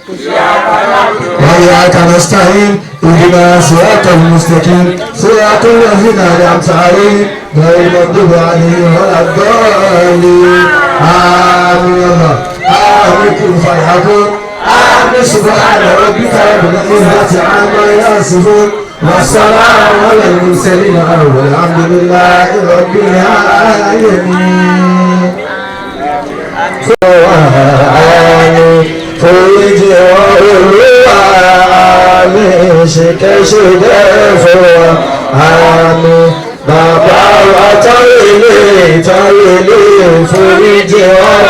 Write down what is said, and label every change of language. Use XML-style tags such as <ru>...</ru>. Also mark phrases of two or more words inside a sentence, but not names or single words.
<ar>وإياك نستعين اهدنا صراط المستقيم صراط الذين أنعمت عليهم غير المغضوب عليهم ولا الضالين آمين الله آمين كن فيحكم آمين سبحان ربك رب العزة عما يصفون والسلام على المرسلين والحمد لله رب العالمين.</ar> <yo>Foríjì wọn Olúwa àmín, ṣìkẹ́ṣìkẹ́ fún wa àmín. Bàbá wa táwélé foríjì wọn.</yo>